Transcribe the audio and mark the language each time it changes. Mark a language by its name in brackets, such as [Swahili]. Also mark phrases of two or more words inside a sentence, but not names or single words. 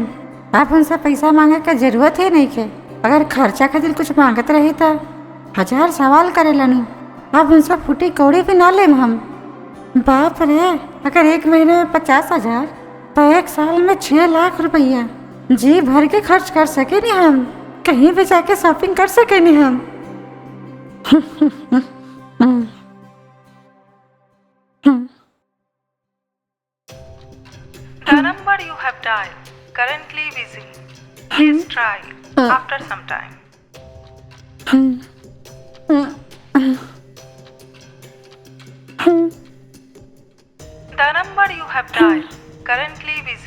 [Bhojpuri] अब उनसे पैसा मांगे के जरूरत ही नहीं के। अगर खर्चा खातिर कुछ मांगत रही तो 1000 सवाल करे लनू। अब उनसे फूटी कौड़ी भी ना लेम हम। बाप रे, अगर एक महीने में 50,000 तो एक साल में 6 लाख रुपया जी भर के खर्च कर सके नहीं हम, कहीं भी जाके शॉपिंग कर सके नहीं हम। [English] The number you have dialed currently busy. Please try after some time. The number you have dialed currently busy.